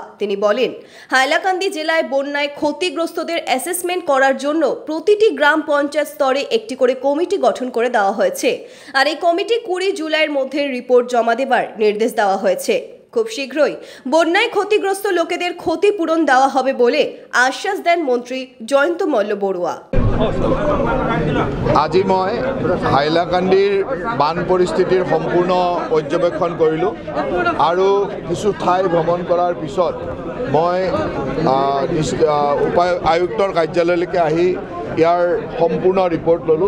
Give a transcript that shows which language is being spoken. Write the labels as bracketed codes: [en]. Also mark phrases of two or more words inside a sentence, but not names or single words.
[bn] তিনি বলেন, হাইলাকান্দি জেলায় বন্যায় ক্ষতিগ্রস্তদের অ্যাসেসমেন্ট করার জন্য প্রতিটি গ্রাম পঞ্চায়েত স্তরে একটি করে কমিটি গঠন করে দেওয়া হয়েছে। আর এই কমিটি 20 জুলাইয়ের মধ্যে রিপোর্ট জমা দেবার নির্দেশ দেওয়া হয়েছে। খুব শীঘ্রই বন্যায় ক্ষতিগ্রস্ত লোকেদের ক্ষতিপূরণ দেওয়া হবে বলে আশ্বাস দেন মন্ত্রী জয়ন্ত মল্ল বড়ুয়া। [as] আজি মই হাইলাকান্দিৰ বান পৰিস্থিতিৰ সম্পূৰ্ণ পৰ্যবেক্ষণ কৰিলোঁ আৰু কিছু ঠাই ভ্ৰমণ কৰাৰ পিছত মই আয়ুক্তৰ কাৰ্যালয়লৈকে আহি ইয়াৰ সম্পূৰ্ণ ৰিপৰ্ট ল'লোঁ।